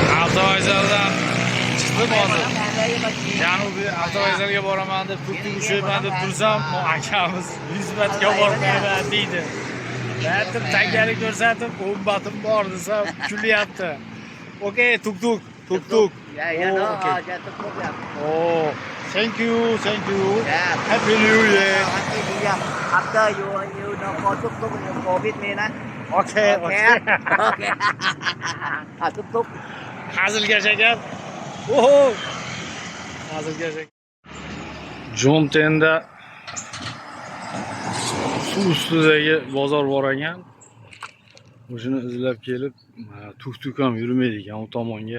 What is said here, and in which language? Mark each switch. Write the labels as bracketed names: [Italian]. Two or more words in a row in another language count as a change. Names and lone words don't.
[Uzbek] avtovokzaldan chiqdim hozir. Janubiy avtovokzalga boraman deb turib ushlayman deb tursam, akamiz 100 metrga bormayman deydi. Aytdim, tangani ko'rsatib, 10 batim bor desam, kulyapti. [English] Okay, tuk. Yeah, no, okay. tuk. Oh, thank you. Yeah. Happy New Year. Happy New Year. After you no go tuk, you go with me, na. Okay. Okay. Tuk. [Uzbek] Hazilgacha gap. Oho. Hazilgacha. Jontenda suv ustidagi bozor bor ekan. O'shini izlab kelib, tuk ham yurmaydi ekan u tomonga.